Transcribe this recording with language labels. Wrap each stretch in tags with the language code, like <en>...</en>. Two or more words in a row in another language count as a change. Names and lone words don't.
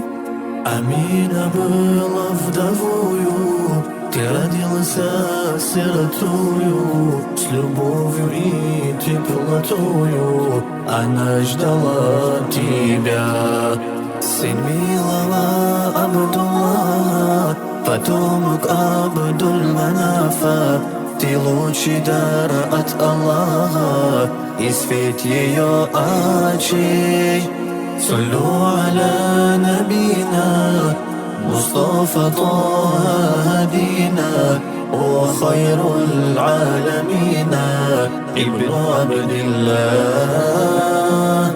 <ru>Амина была вдовою, ты родилась сиротою, с любовью и теплотою она ждала тебя. Сын милого Абдулла, потомок Абдуль-Манафа, ты лучший дар от Аллаха и свет ее очей.</ru> <ar>صلوا على نبينا مصطفى طه هدينا وخير العالمين ابن عبد الله.</ar>